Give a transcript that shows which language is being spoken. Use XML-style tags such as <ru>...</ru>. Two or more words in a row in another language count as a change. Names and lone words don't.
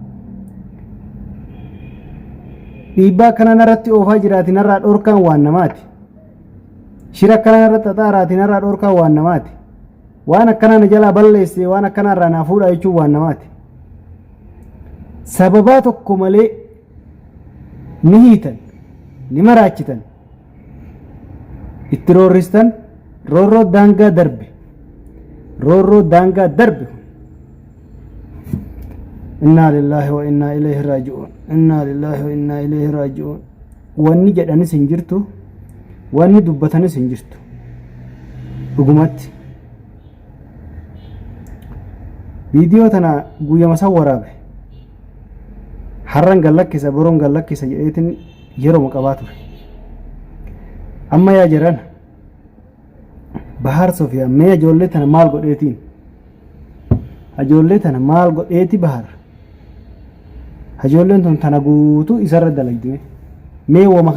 <om>dhiibbaa akkana narratti oofaa jiraati narraa dhorkaan waan namaati shira akkana narratti xaxaaraati narraa dhorkaan waan namaati waan akkana na jalaa balleesse waan akkana irraa naa fuudha jechuun waan namaati sababaa tokko malee ni hiitan ni maraachitan itti roorristan roorroo daangaa darbe</om> <ar>إنا لله وإنا إليه راجعون إنا لله وإنا إليه راجعون</ar> <om>wanni jedhanis hin jirtu wanni dubbatanis hin jirtu dhugumatti viidiyoo tana guyyama san waraabe har'an gallakkisa boroon gallakkisa jedheetin yeroo qabaa ture amma yaa jiran Bahar Sofiyaa mee ijoollee tana maal godheetiin ijoollee tana maal godheeti Bahar ijoolleen tun tana guutuu isarra dalagde mee wama</om>